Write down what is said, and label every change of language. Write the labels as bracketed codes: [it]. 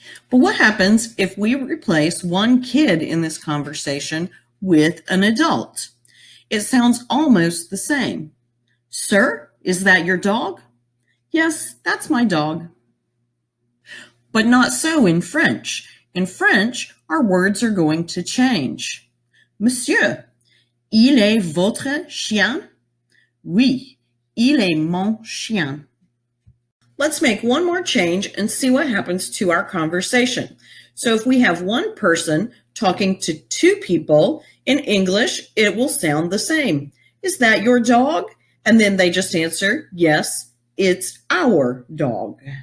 [en] But what happens if we replace one kid in this conversation with an adult? It sounds almost the same. Sir, is that your dog? Yes, that's my dog. But not so in French. In French, our words are going to change. [fr] Monsieur, il est votre chien? Oui, il est mon chien. [en] Let's make one more change and see what happens to our conversation. So if we have one person talking to two people, in English, it will sound the same. Is that your dog? And then they just answer, yes, it's our dog.